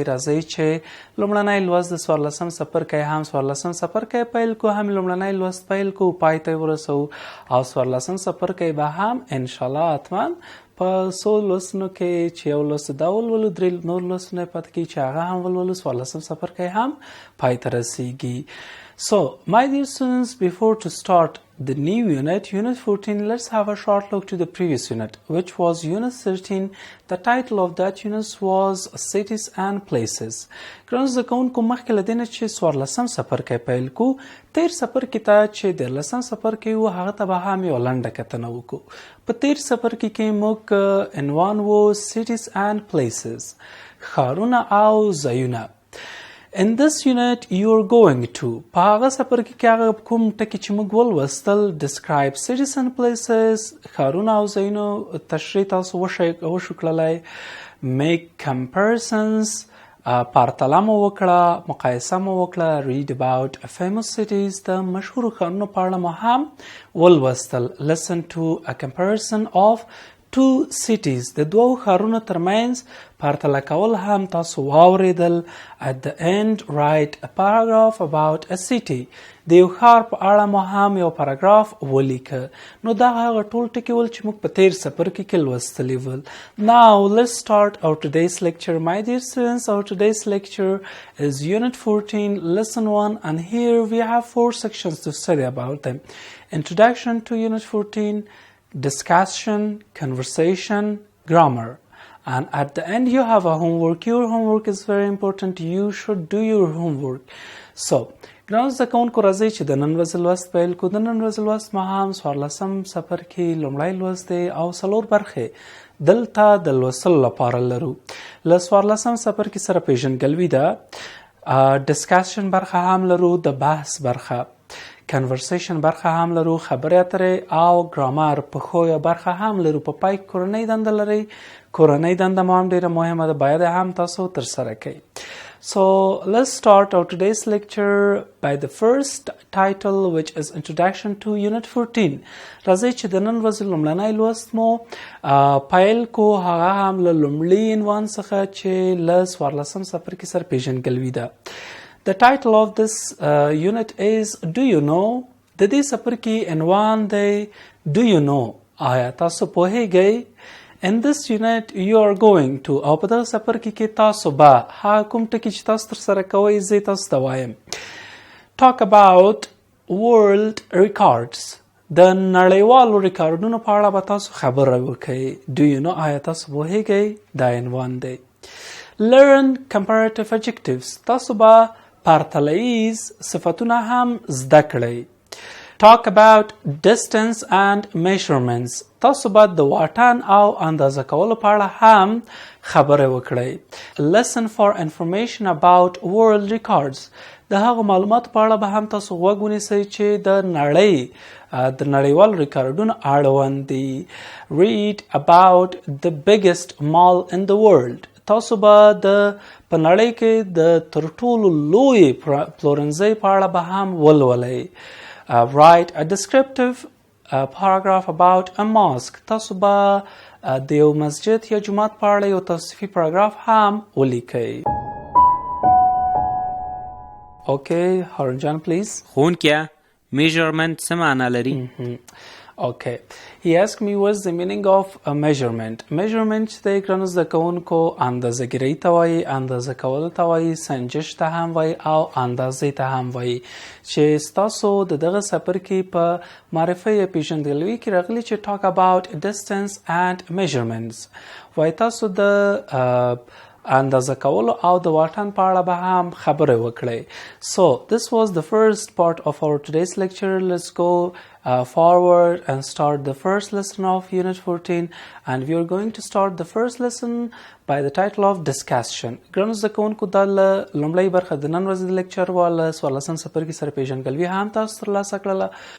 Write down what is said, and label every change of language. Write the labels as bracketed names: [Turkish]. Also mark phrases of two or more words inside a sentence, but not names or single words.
[Pashto] راځئ چې لومړنی لوست د څوارلسم څپرکی هم څوارلسم څپرکی پیل کړو، هم لومړنی لوست پیل کړو، پای ته یې ورسوو. او څوارلسم څپرکی به هم انشاءالله حتما په څو لوستونو کې چې یو لوست دا ولولو، درې نور لوستونه یې پاتې کېږي چې هغه هم ولولو، څوارلسم څپرکی هم پای ته رسیږي. [English] So, my dear students, before to start the new unit, Unit 14, let's have a short look to the previous unit, which was Unit 13. The title of that unit was Cities and Places. [Pashto] ګرانو زده کوونکو، مخکې له دې نه چې څوارلسم څپرکی پیل کړو، تېر څپرکي ته چې دیارلسم څپرکی و هغه ته به هم یوه لنډه کتنه وکړو. په تېر څپرکي کې موږ عنوان و Cities and Places، ښارونه او ځایونه. [English] In this unit you are going to [Pashto] په هغه څپرکي کې هغه کوم ټکي چې موږ ولوستل [English] describe cities and places، [Pashto] ښارونه او ځایونو تشریح تاسو وشو کړلی، [English] make comparisons، [Pashto] پرتله مو وکړه، مقایسه مو وکړه، [English] read about famous cities، [Pashto] د مشهورو ښارونو په اړه مو هم ولوستل. [English] listen to a comparison of two cities، [Pashto] د دوو ښارونو ترمنځ پرتله کول هم تاسو واوریدل. [English] at the end write a paragraph about a city، [Pashto] د یو ښار په اړه مو هم یو پاراګراف ولیکه. نو دا هغه ټول ټکي ول چې موږ په تېر څپرکي کې لوستلي ول. [English] Now let's start our today's lecture. My dear students, our today's lecture is Unit 14, Lesson 1, and here we have 4 sections to study about them. Introduction to Unit 14, discussion, conversation, grammar, and at the end you have a homework. Your homework is very important. You should do your homework. [Pashto] So ګرانو زده کوونکو، راځئ چې د نن ورځې لوست پیل کړو. د نن ورځې لوست ما هم څوارلسم څپرکي لومړی لوست دی او 4 برخې دلته د لوستلو لپاره لرو. له څوارلسم څپرکي سره پیژندګلوي ده، ډسکشن برخه هم لرو، د بحث برخه، کنورسیشن برخه هم لرو، خبرې اترې او ګرامر په ښویه برخه هم لرو. په پای کې کورنۍ دنده لرئ، کورنۍ دنده مو هم ډېره مهمه ده، باید هم تاسو ترسره کړئ. [English] So let's start our today's lecture by the first title, which is Introduction to Unit 14. [Pashto] راځئ چې د نن ورځې لومړنی لوست مو پیل کو، هغه هم له لومړي عنوان څخه چې له څوارلسم څپرکي سره پیژندګلوي ده. [English] The title of this unit is Do You Know؟ [Pashto] د دې څپرکي عنوان دی Do You Know؟ آیا تاسو پوهیږئ؟ [English] In this unit you are going to، [Pashto] او په دغه څپرکي کې تاسو به هغه کوم ټکي چې تاسو ترسره کوئ زه تاسو ته وایم. [English] Talk about world records، [Pashto] د نړیوالو ریکارډونو په اړه به تاسو خبره وکړئ. [English] Do you know؟ [Pashto] آیا تاسو پوهیږئ؟ دا عنوان دی. [English] Learn comparative adjectives، [Pashto] تاسو به پرتله‌ییز صفتونه هم زده کړئ. [English] Talk about distance and measurements، [Pashto] تاسو باید د واټن او اندازه کولو په اړه هم خبرې وکړئ. [English] Listen for information about world records، [Pashto] د هغو معلوماتو په اړه به هم تاسو غوږ ونیسئ چې د نړۍ د نړیوالو ریکارډونو اړوند دي. [English] read about the biggest mall in the world. [Pashto] تاسو به په نړۍ کې د تر ټولو لوی پلورنځۍ په اړه به هم ولولئ. [English] write a descriptive paragraph about a mosque. [Pashto] تاسو به د یو مسجد یا جومات په اړه یو توصیفي پاراګراف هم ولیکئ. [English] Okay, Harun Jan, please. [Pashto] ښوونکیه measurement څه معنا لري؟ [English] Okay. He asked me what's the meaning of a measurement. [Pashto] Measurement چې د ګرانو زده کوونکو اندازه ګیرۍ ته وایي، اندازه کولو ته وایي، سنجش ته هم وایي او اندازې ته هم وایي، چې ستاسو د دغه څپرکي په معرفي یا پیژندګلوي کې راغلي چې [English] talk about distance and measurements. [Pashto] وایي تاسو د اندازه کولو او د واټن په اړه به هم خبرې وکړئ. [English] So this was the first part of our today's lecture. Let's go forward and start the first lesson of Unit 14, and we are going to start the first lesson by the title of discussion. [Pashto] ګرانو زده کوونکو دا لومړۍ برخه د نن ورځې د لیکچر واله څوارلسم څپرکي سره پیژندګلوي هم تاسو ترلاسه کړله.